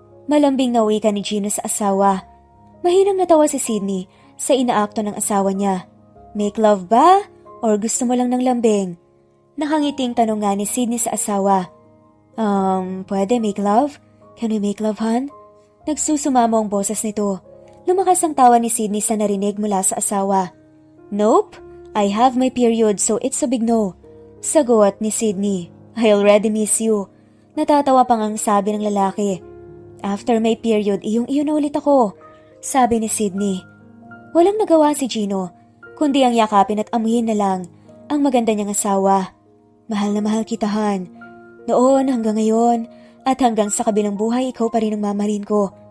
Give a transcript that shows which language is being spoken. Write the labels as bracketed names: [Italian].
[Filipino] Malambing na wika ni Gino sa asawa. Mahinang natawa si Sydney sa inaakto ng asawa niya. Make love ba? Or gusto mo lang ng lambing? Nakangiting tanong nga ni Sydney sa asawa. Pwede make love? [English] Can we make love, hon? [Filipino] Nagsusumamo ang boses nito. Lumakas ang tawa ni Sydney sa narinig mula sa asawa. [English] Nope, I have my period so it's a big no. [Filipino] Sagot ni Sydney. [English] I already miss you. [Filipino] Natatawa pang ang sabi ng lalaki. [English] After my period, [Filipino] iyong-iyo na ulit ako. Sabi ni Sydney. Walang nagawa si Gino, kundi ang yakapin at amuyin na lang ang maganda niyang asawa. Mahal na mahal kita, Han. Noon hanggang ngayon at hanggang sa kabilang buhay ikaw pa rin ang mamahalin ko.